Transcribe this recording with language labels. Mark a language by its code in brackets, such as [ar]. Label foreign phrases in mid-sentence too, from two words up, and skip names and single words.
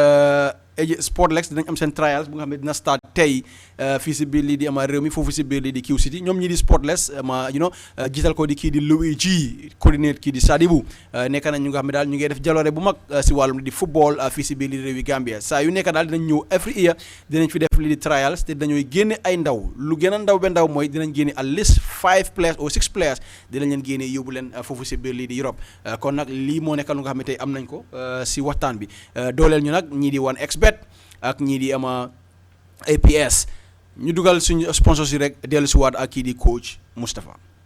[wo] dinañ am seen trials bu nga xam ne dina start tey fii si biir lii di ama réew mi foofu si biir lii di Q City ñoom ñi di Sportlex jiital ko di kii di Louis G coordinate kii di Sadibou nekk nañ ñu nga xam ne daal ñu ngi def jaloore bu mag si wàllum di football fii si biir lii di réew yi Gambia saa yu nekk daal dinañ ñëw [en] every year [wo] dinañ fi def lii di trials te dañooy génne ay ndaw lu gën a ndaw ba ndaw mooy dinañ génne [en] at least 5 players or 6 players [wo] dinañ leen génne yóbbu leen foofu si biir lii di Europe kon nag lii moo nekk lu nga xam ne tey am nañ ko si waxtaan bi dooleel ñu nag ñii di 1xBet ak ñii di ama APS ñu dugal suñu sponsors yi rek dellu si waat ak kii di coach Moustapha